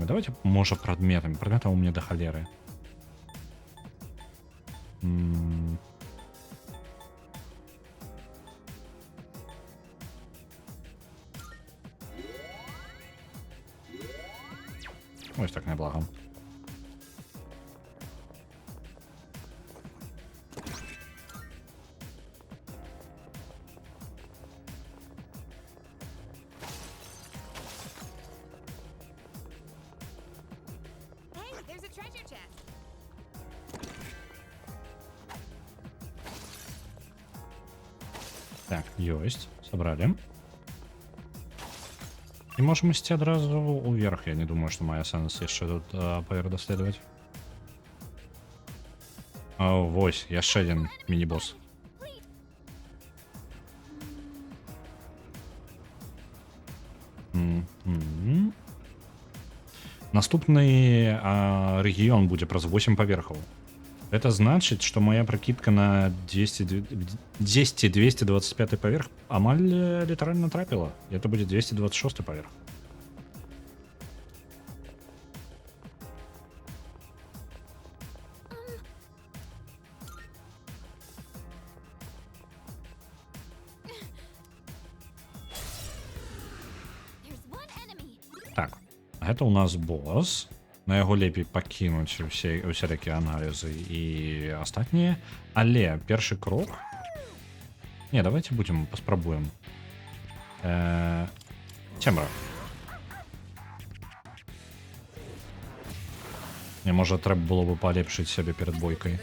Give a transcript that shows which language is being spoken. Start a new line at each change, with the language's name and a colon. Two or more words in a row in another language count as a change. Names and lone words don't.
Belarusian: Давайте, можа, прадметамі. Прадметаў у мне да халеры. Ось так неблаго.
English: Hey, there's a treasure chest.
Belarusian: Так, ёсць. Сабралі. І можем ісці адразу уверх. Я не думаю, што мае сэнс яшчэ тут павер даследаваць. О, вось, яшчэ адзін міні-босс. Наступны рэгіён будзе праз 8 паверхаў.
Russian: Это значит, что моя прокидка на 225 поверх амаль литерально трапила. И это будет 226 поверх.
English: There's one enemy.
Belarusian: Так, гэта у нас босс. На яго лепей пакінуць усялякія аналізы і астатнія. Але першы крок... Не, давайте будем, паспрабуем. Цемра. Не, можа, трэба было бы палепшыць сябе перад бойкай.